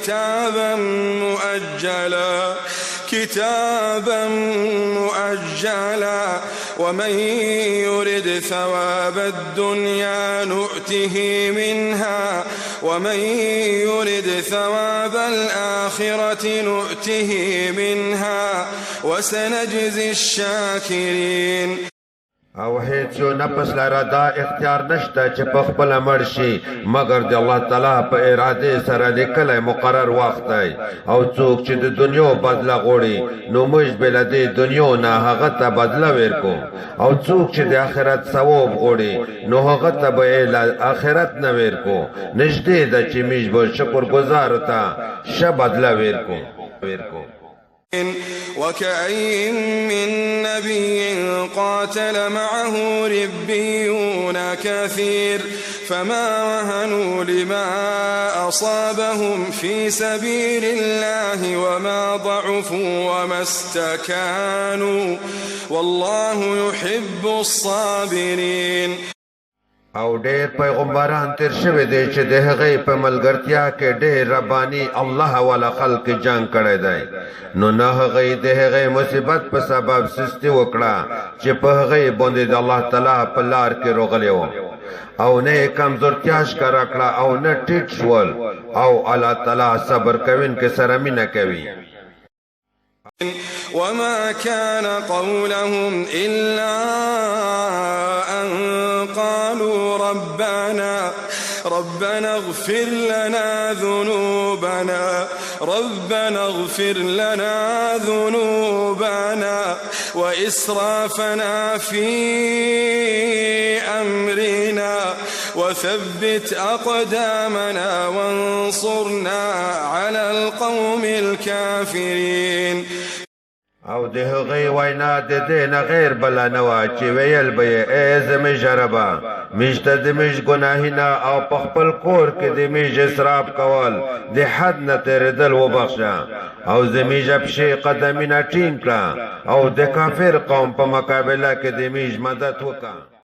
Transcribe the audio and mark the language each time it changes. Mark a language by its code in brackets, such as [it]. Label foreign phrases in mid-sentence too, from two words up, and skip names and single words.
[ar] كتابا مؤجلا ومن يرد ثواب الدنيا نؤته منها ومن يرد ثواب الآخرة نؤته منها وسنجزي الشاكرين. [ps] او هیڅ یو نفس لره دا اختیار نشته چې په خپله مړ شي مګر د الله تعالی په ارادې سره لیکلی مقرر وخت دی. او څوک چې د دنیا بدله غواړي نو موږ به له دې دنیا نه هغه ته بدله ورکو، او څوک چې د آخرت ثواب غواړي نو هغه ته به یې له آخرت نه ورکو. نږدې ده چې موږ به شکرګزارو ته ښه بدله ورکو. [ar] وكأين من نبي قاتل معه ربيون كثير فما وهنوا لما أصابهم في سبيل الله وما ضعفوا وما استكانوا والله يحب الصابرين. [ps] او ډېر پیغمبران تیر شوي دي چې د هغې په ملګرتیا کې ډېر رباني الله والا خلق جنګ کړی دی، نو نه هغې د هغې مصیبت په سبب سستي وکړه چې په هغې باندې د الله تعالی په لار کې راغلی و، او نه یې کمزورتیا ښکاره کړه او نه ټیټ شول، او الله تعالی صبر کوونکي سره مینه کوي. [ar] وما كان قولهم إلا أن قالوا ربنا اغفر لنا ذنوبنا وإسرافنا في أمرنا وثبت أقدامنا وانصرنا على القوم الكافرين. [ps] او د هغې وینا د دې نه غیر بله نه وه چې ویل به یې ای زموږ ربه موږ ته د موږ ګناهونه او په خپل کور کې د موږ اسراف کول د حد نه تېرېدل وبخښه، او زموږ پښې قدمونه ټینګ کړه، او د کافر قوم په مقابله کې د موږ مدد وکړه.